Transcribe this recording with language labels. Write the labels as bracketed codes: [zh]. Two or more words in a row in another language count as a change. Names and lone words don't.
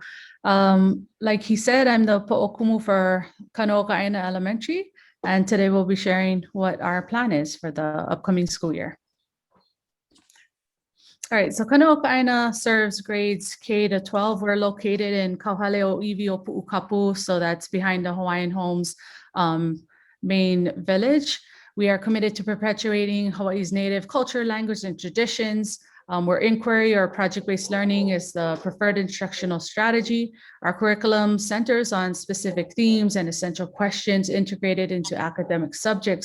[en] Like he said, I'm the po'okumu for Kanoa Ka Aina Elementary, and today we'll be sharing what our plan is for the upcoming school year. All right, so Kanoa Ka Aina serves grades K to 12. We're located in ʻAoʻiʻopuʻu, so that's behind the Hawaiian Homes main village. We are committed to perpetuating Hawaii's native culture, language, and traditions. Where inquiry or project-based learning is the preferred instructional strategy. Our curriculum centers on specific themes and essential questions integrated into academic subjects.